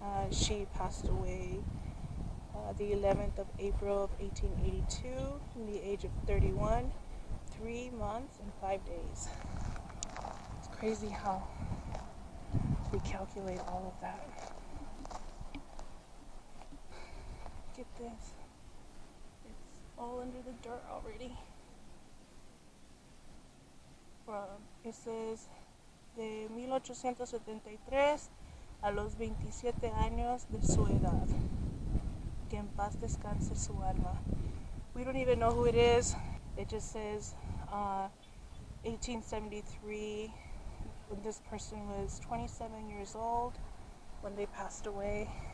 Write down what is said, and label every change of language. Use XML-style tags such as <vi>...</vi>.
<en>She passed away the 11th of April of 1882 in the age of 31, 3 months and 5 days. It's crazy how we calculate all of that. Look at this. It's all under the dirt already. It says</en> <es>de 1873 a los 27 años de su edad. Que en paz descanse su alma.</es> <en>We don't even know who it is. It just says 1873. When this person was 27 years old when they passed away.</en>